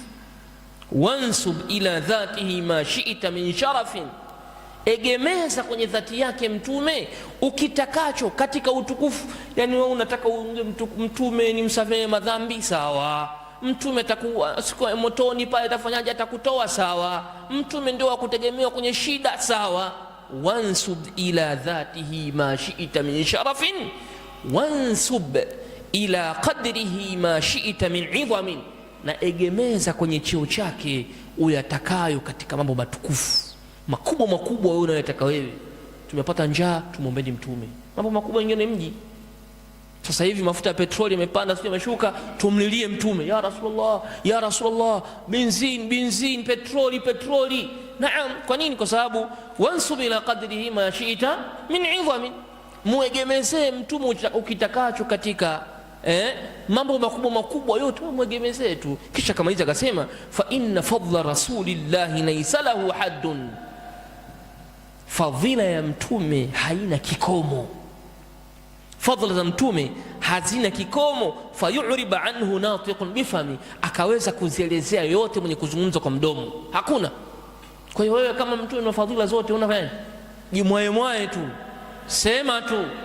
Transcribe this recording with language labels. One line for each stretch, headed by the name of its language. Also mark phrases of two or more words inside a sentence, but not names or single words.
Arabic: وانسب إلى ذاته ما شئت من شرف,
Swahili: egemeza kwenye dhati yake mtume ukitakacho katika utukufu. Yani wewe unataka mtume ni msamehe madhambi, sawa. Mtume atakuwa siku motoni pale atafanyaje, atakutoa, sawa. Mtume ndio akutegemewa kwenye shida, sawa.
Arabic: وانسب إلى ذاته ما شئت من شرف وانسب إلى قدره ما شئت من عظم,
Swahili: na egemeza kwenye cheo chake uyatakayo katika mambo matukufu makubwa makubwa wewe unayotaka wewe. Tumepata njaa, tumuombeni mtume. Mambo makubwa mengine mji. Sasa hivi mafuta ya petroli yamepanda, sio yameshuka, tumlilie mtume,
Arabic: يا رسول الله يا رسول الله,
Swahili: benzin, petroli. Naam, kwa nini? Kwa sababu
Arabic: وانسب إلى قدره ما شئت من عظم,
Swahili: muegemezee mtume ukitakacho katika mambo makubwa makubwa yote muegemezee tu. Kisha kamaliza akasema,
Arabic: فإن فضل رسول الله ليس له حد,
Swahili: fadhila ya mtume haina kikomo. Fadhila za mtume hazina kikomo.
Arabic: فيعرب عنه ناطق بفم,
Swahili: akaweza kuzielezea yote mwenye kuzungumza kwa mdomo, hakuna. Kwa hiyo wewe kama mtume na fadhila zote unafanya jimwaye tu, sema tu.